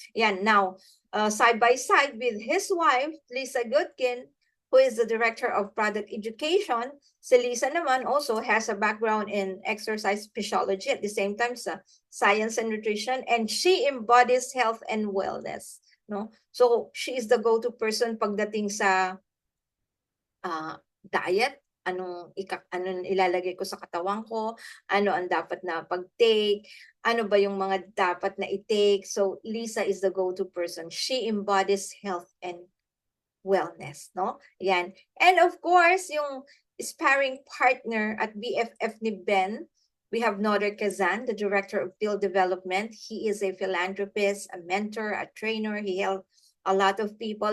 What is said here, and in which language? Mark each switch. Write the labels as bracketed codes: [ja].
[en] Yan, now, side by side with his wife, Lisa Goodkin, who is the Director of Product Education. [tl] Si Lisa naman [en] also has a background in exercise physiology, at the same time sa science and nutrition, and she embodies health and wellness, no? So she is the go-to person [tl] pagdating sa diet, anong ilalagay ko sa katawan ko, ano ang dapat na pag-take, ano ba yung mga dapat na i-take. [en] So Lisa is the go-to person. She embodies health and wellness, no? Yan. And of course, [tl] yung sparring partner at BFF ni Ben, [en] we have Noder Kazan, the Director of Field Development. He is a philanthropist, a mentor, a trainer. He helped a lot of people.